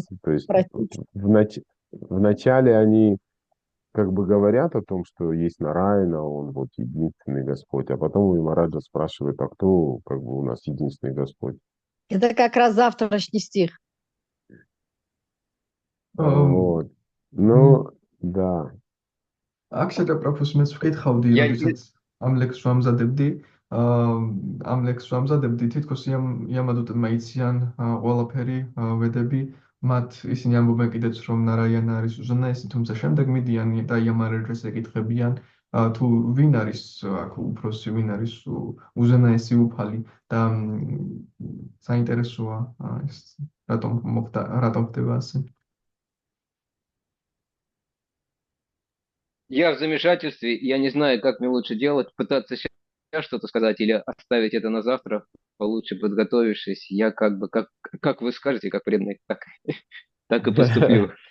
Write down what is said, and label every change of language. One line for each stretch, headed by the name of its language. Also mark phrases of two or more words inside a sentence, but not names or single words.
Russian: То есть вначале они как бы говорят о том, что есть Нараяна, он вот единственный Господь, а потом у Ямараджа спрашивают, а кто как бы у нас единственный Господь. Это как раз завтрашний стих. Ам, Вот. Ну, да.
Georgian: აქ შეტა პროფესიონალს ვკითხავდი,
Russian: Я,
Georgian: როდესაც ამ ლექსს ვამზადებდი, ამ ლექსს ვამზადებდი, თითქოს იამადუტებმა იციან ყველაფერი, ვედები, ისინი ამბობენ კიდეც, რომ ნარაიან არის უზენაესი, თუმცა შემდეგ მიდიან და იამარელს ეკითხებიან, თუ ვინ არის აქ უფროსი, ვინ არის უზენაესი უფალი და საინტერესოა ეს რატომ ხდება ასე.
Russian: я в замешательстве, я не знаю, как мне лучше делать, пытаться сейчас что-то сказать или оставить это на завтра, получше подготовившись. Я как вы скажете, как преданный, так и поступлю.